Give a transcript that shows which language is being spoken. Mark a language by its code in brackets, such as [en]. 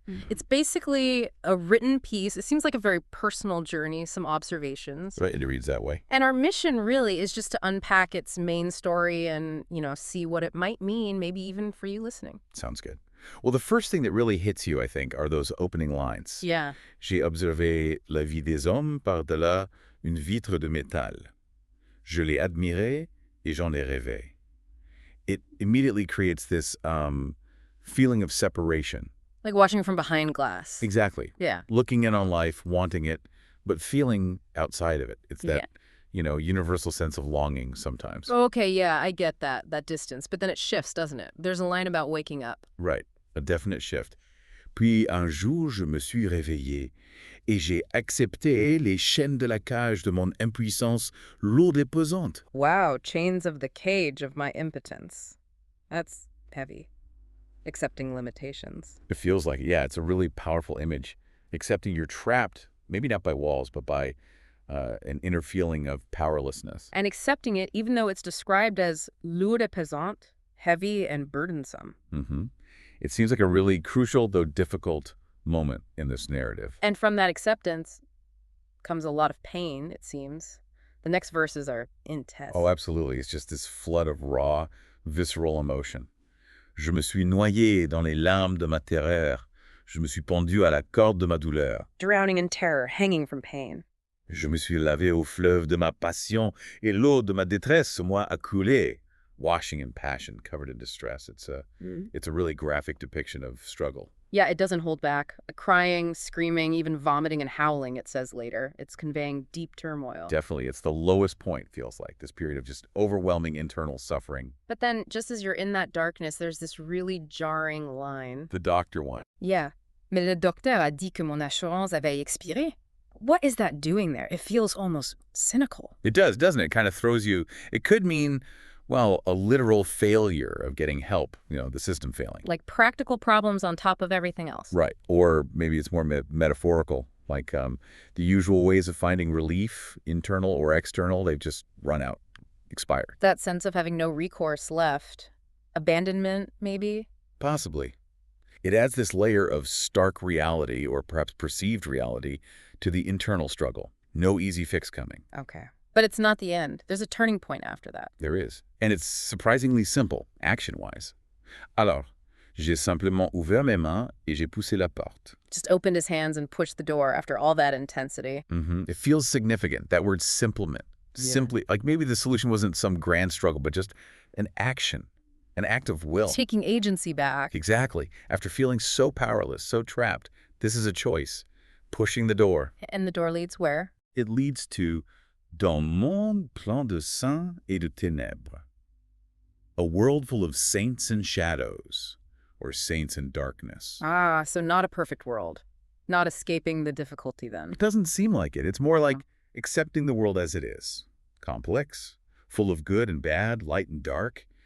[en] It's basically a written piece. It seems like a very personal journey, some observations. Right, it reads that way. And our mission really is just to unpack its main story and, see what it might mean, maybe even for you listening. Sounds good. Well, the first thing that really hits you, I think, are those opening lines. Yeah. [fr] J'ai observé la vie des hommes par-delà une vitre de métal. Je l'ai admiré et j'en ai rêvé. [en] It immediately creates this feeling of separation. Like watching from behind glass. Exactly. Yeah. Looking in on life, wanting it, but feeling outside of it. It's that, universal sense of longing sometimes. Okay, yeah, I get that distance. But then it shifts, doesn't it? There's a line about waking up. Right. A definite shift. [fr] Puis un jour, je me suis réveillé et j'ai accepté les chaînes de la cage de mon impuissance lourde et pesante. [en] Wow, chains of the cage of my impotence. That's heavy. Accepting limitations. It feels like, yeah, it's a really powerful image. Accepting you're trapped, maybe not by walls, but by an inner feeling of powerlessness. And accepting it even though it's described as [fr] lourd et pesant, [en] heavy and burdensome. Mm-hmm. It seems like a really crucial, though difficult, moment in this narrative. And from that acceptance comes a lot of pain, it seems. The next verses are intense. Oh, absolutely. It's just this flood of raw, visceral emotion. [fr] Je me suis noyé dans les larmes de ma terreur. Je me suis pendu à la corde de ma douleur. [en] Drowning in terror, hanging from pain. [fr] Je me suis lavé au fleuve de ma passion et l'eau de ma détresse moi a coulé. [en] Washing in passion, covered in distress. It's a really graphic depiction of struggle. Yeah, it doesn't hold back. Crying, screaming, even vomiting and howling, it says later. It's conveying deep turmoil. Definitely. It's the lowest point, feels like, this period of just overwhelming internal suffering. But then, just as you're in that darkness, there's this really jarring line. The doctor one. Yeah. [fr] Mais le docteur a dit que mon assurance avait expiré. [en] What is that doing there? It feels almost cynical. It does, doesn't it? It kind of throws you. It could mean, well, a literal failure of getting help, the system failing. Like practical problems on top of everything else. Right. Or maybe it's more metaphorical, like the usual ways of finding relief, internal or external, they've just run out, expired. That sense of having no recourse left. Abandonment, maybe? Possibly. It adds this layer of stark reality, or perhaps perceived reality, to the internal struggle. No easy fix coming. Okay. But it's not the end. There's a turning point after that. There is. And it's surprisingly simple, action-wise. [fr] Alors, j'ai simplement ouvert mes mains et j'ai poussé la porte. [en] Just opened his hands and pushed the door after all that intensity. It feels significant, that word simplement. Yeah. Simply, like maybe the solution wasn't some grand struggle, but just an action, an act of will. Taking agency back. Exactly. After feeling so powerless, so trapped, this is a choice. Pushing the door. And the door leads where? It leads to [fr] dans monde plein de saints et de ténèbres. [en] A world full of saints and shadows, or saints in darkness. Ah, so not a perfect world. Not escaping the difficulty then. It doesn't seem like it. It's more like accepting the world as it is. Complex, full of good and bad, light and dark.